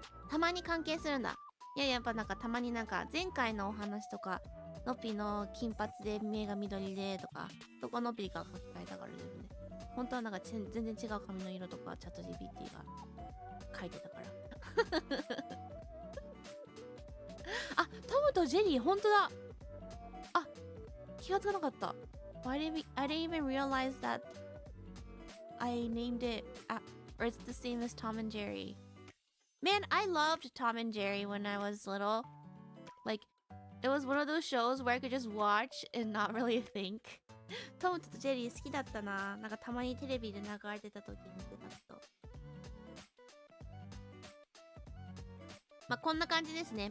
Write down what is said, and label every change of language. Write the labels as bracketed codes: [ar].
[ja] たまに関係するんだ。いや、やっぱなんかたまになんか前回のお話とか、ノピの金髪で目が緑でとか、そこノピが書き換えたからですね。本当はなんか全然違う髪の色とかチャット GPT が書いてたから。あ、トムとジェリー本当だ。あ、気がつかなかった。 [en] I didn't even realize that I named it or it's the same as Tom and Jerry. Man, I loved Tom and Jerry when I was little. Like, it was one of those shows where I could just watch and not really think. [ja] トムとジェリー好きだったな。なんかたまにテレビで流れてた時見てたけど。こんな感じですね。